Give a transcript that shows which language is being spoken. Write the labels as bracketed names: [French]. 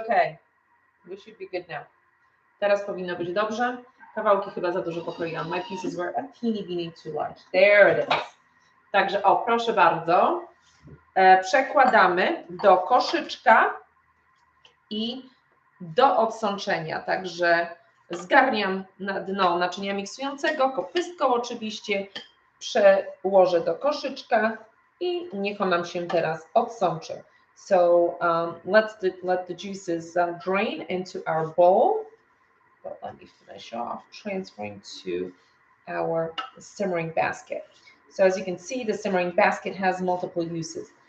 [English] Okay, we should be good now. [Polish] Teraz powinno być dobrze. Kawałki chyba za dużo pokroiłam. [English] My pieces were a teeny weeny too large. There it is. [Polish] Także o, proszę bardzo. Przekładamy do koszyczka i do odsączenia. Także zgarniam na dno naczynia miksującego, kopystką oczywiście, przełożę do koszyczka i niech on nam się teraz odsączy. [English] So let the juices drain into our bowl. But let me finish off transferring to our simmering basket. So as you can see, the simmering basket has multiple uses.